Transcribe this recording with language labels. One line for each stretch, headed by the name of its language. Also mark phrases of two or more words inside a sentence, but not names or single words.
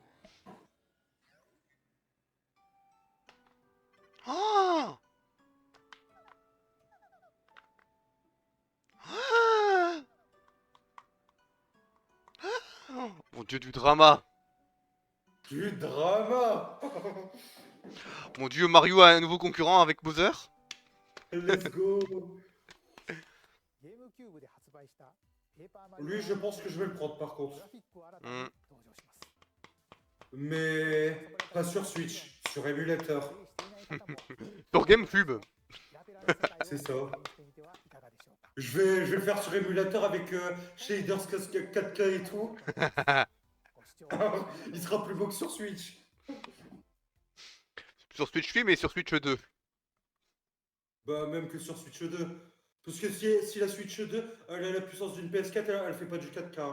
French: Oh Ah Oh, mon dieu, du drama. Du drama. Mon dieu, Mario a un nouveau concurrent avec Bowser.
English: Let's go.
Japanese: ゲームキューブで発売したペーパーマリオ
French: Lui, je pense que je vais le prendre par
Japanese: グ
French: contre.
Japanese: ラフィックを新たに登場します
French: Mais pas sur Switch, sur émulateur.
Japanese: プレイしていない方も
French: Sur GameCube.
Japanese: ラテラの世界を
French: C'est ça.
Japanese: 体験してみてはいかがでしょうか
French: Je vais le faire sur émulateur avec shaders 4K et tout.
Japanese: ご視聴
French: Il sera plus beau que sur Switch. Sur Switch 8, mais sur Switch 2. Bah, même que sur Switch 2. Parce que si la Switch 2, elle a la puissance d'une PS4, elle fait pas du 4K.